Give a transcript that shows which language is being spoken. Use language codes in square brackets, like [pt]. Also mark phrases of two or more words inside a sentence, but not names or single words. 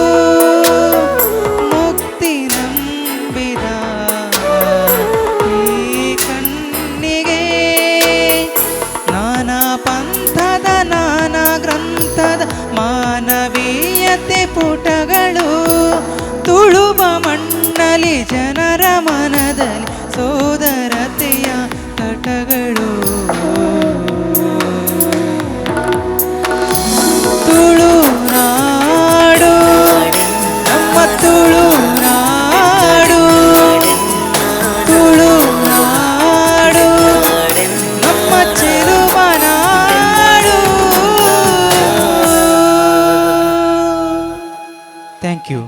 [kn] ಮುಕ್ತಿ ನಂಬಿದ ಈ ಕಣ್ಣಿಗೆ ನಾನಾ ಪಂಥದ ನಾನಾ ಗ್ರಂಥದ ಮಾನವೀಯತೆ ಪುಟಗಳು ತುಳುವ ಮಣ್ಣಲ್ಲಿ ಜನರ ಮನದಲ್ಲಿ ಸೋದರತೆಯ ತಟಗಳು ತುಳುನಾಡು ನಮ್ಮ ತುಳುನಾಡು ತುಳುನಾಡು ನಮ್ಮ ಚೆಲುವ ನಾಡು [en] thank you